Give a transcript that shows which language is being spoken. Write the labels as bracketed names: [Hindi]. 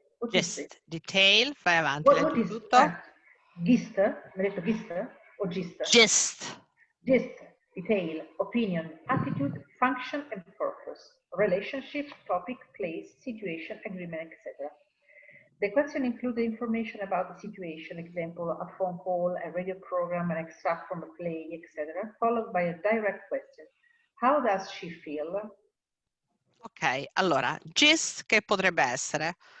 [Italian] Gist, detail, fai avanti, leggi tutto. Gist? Mi hai detto gist o gist? Gist. [English] Gist, detail, opinion, attitude, function and purpose, relationship, topic, place, situation, agreement, etc. The question includes information about the situation, example, a phone call, a radio program, an extract from a play, etc., followed by a direct question. How does she feel? [Italian] Ok, allora, gist che potrebbe essere?